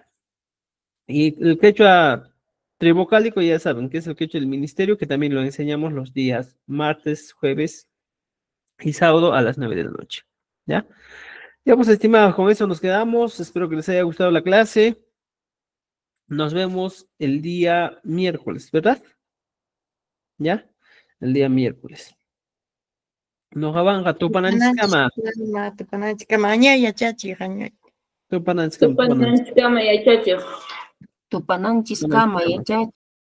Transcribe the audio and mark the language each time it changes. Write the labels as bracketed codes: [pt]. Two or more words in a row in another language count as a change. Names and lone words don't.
[es] Y el quechua trivocálico ya saben que es el quechua del ministerio, que también lo enseñamos los días martes, jueves y sábado a las 9 de la noche, ¿ya? Ya pues, estimados, con eso nos quedamos. Espero que les haya gustado la clase. Nos vemos el día miércoles, ¿verdad? ¿Ya? El día miércoles. [qu] No jabanga, tupananchikama. Tupananchikama, añaya chachi, añaya. Tupananchikama. Tupananchikama yachachiq. Tupananchis kama yachachiq.